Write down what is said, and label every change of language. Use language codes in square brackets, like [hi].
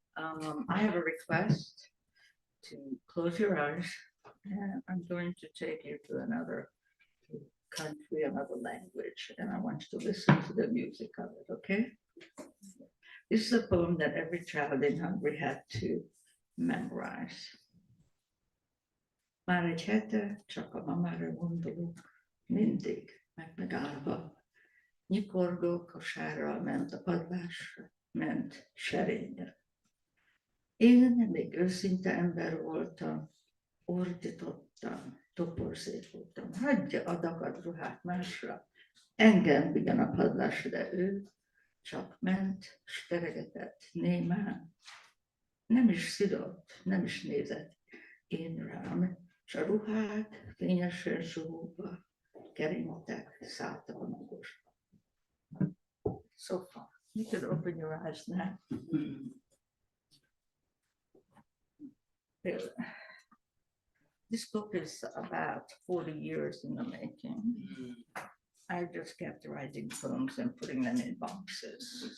[en] I have a request to close your eyes, and I'm going to take you to another country, another language, and I want you to listen to the music of it, okay? This is a poem that every child in Hungary had to memorize. [hu] Már egy hete csak a mamára gondolok, mindig megállva. Nyikorgó kosárral ment a padlásra, ment serényre. Én még őszinte ember voltam, ordítottam, toporzékoltam. Hagyja a dagad ruhát másra, engem vigyen a padlásra, de ő csak ment, s teregetett némán. Nem is szidott, nem is nézett én rám, s a ruhák fényesen suhogva keringtek, szálltak a magosba. [en] So far, you can open your eyes now. This book is about 40 years in the making. I just kept writing poems and putting them in boxes.